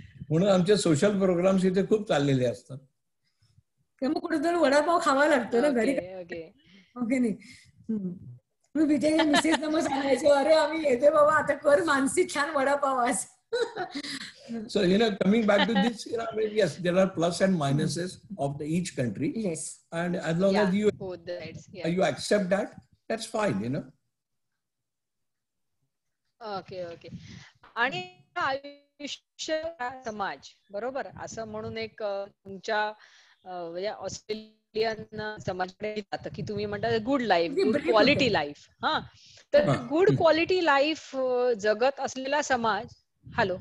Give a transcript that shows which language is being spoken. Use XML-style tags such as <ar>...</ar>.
<mr>म्हणून आमचे social programs इथे खूप चाललेले असतात. मग कुठेतरी वडापाव खावा लागतो ना घरी. ओके नाही. मी विजय मिसेस मग सांगायचो, अरे आम्ही येते बाबा, आता कर मानसी छान वडापाव आज.</mr> <en>So, you know, coming back to this, you know, I mean, yes, there are plus and minuses of each country. Yes. And as long as you accept that, that's fine, you know. Okay okay.</en> <mr>आणि आयुष्य समाज बरोबर असं म्हणून एक तुमच्या म्हणजे Australian समाजाकडे जातं की तुम्ही म्हणता good life, good quality life. हा, तर गुड क्वालिटी लाईफ जगत असलेला समाज. हॅलो.</mr>